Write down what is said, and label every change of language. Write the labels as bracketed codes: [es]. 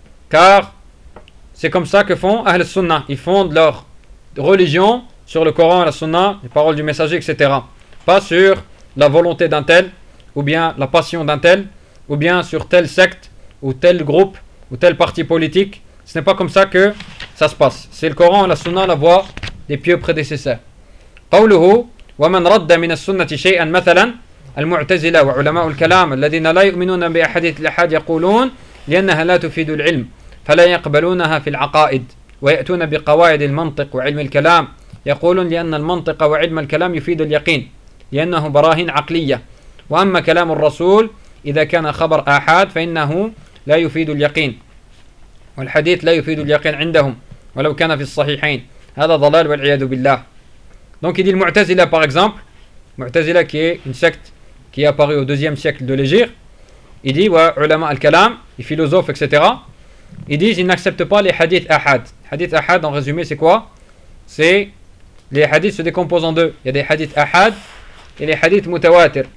[fr] Car c'est comme ça que font Ahl Sunna. Ils fondent leur religion sur le Coran et la Sunna, les paroles du messager, etc. Pas sur la volonté d'un tel, ou bien la passion d'un tel, ou bien sur telle secte, ou tel groupe, ou tel parti politique. Ce n'est pas comme ça que ça se passe. C'est le Coran et la Sunna, la voix des pieux prédécesseurs. [ar] قوله ومن رد من السنة شيئا مثلا المعتزلة وعلماء الكلام الذين لا يؤمنون بأحاديث الأحاد يقولون لأنها لا تفيد العلم فلا يقبلونها في العقائد ويأتون بقواعد المنطق وعلم الكلام يقولون لأن المنطق وعلم الكلام يفيد اليقين لأنه براهين عقلية وأما كلام الرسول إذا كان خبر أحاد فإنه لا يفيد اليقين والحديث لا يفيد اليقين عندهم ولو كان في الصحيحين هذا ضلال والعياذ بالله. [fr] Donc il dit le Mu'tazila par exemple, Mu'tazila qui est une secte qui est apparue au deuxième siècle de l'Égypte, il dit, ouais, ulama al-kalam, les philosophes, etc. Ils disent, ils n'acceptent pas les hadiths ahad. Hadith ahad, en résumé, c'est quoi? C'est, les hadiths se décomposent en deux. Il y a des hadiths ahad et les hadiths mutawatir.